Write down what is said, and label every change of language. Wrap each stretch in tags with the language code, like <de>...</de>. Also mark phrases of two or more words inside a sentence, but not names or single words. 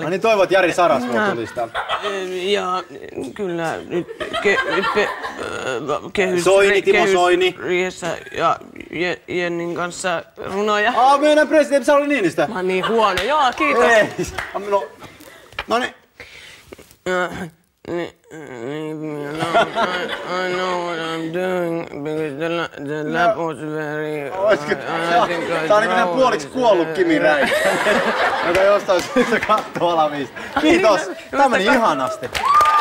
<fi>No niin toivon, että Jari Sarasvuo tulisi täältä. Ja kyllä nyt Timo Soini. Riihessä ja Jennin kanssa runoja. Meidän presidentti Sauli Niinistö. Mä oon niin huono. Joo, kiitos. Ei. No niin.</fi> <en>I know what I'm doing because the lab was very...</en> <fi>Tää on niinku puoliksi kuollut Kimi Räikkönen, joka jostain syystä kattoo alavista. Kiitos! Tää meni ihanasti.</fi>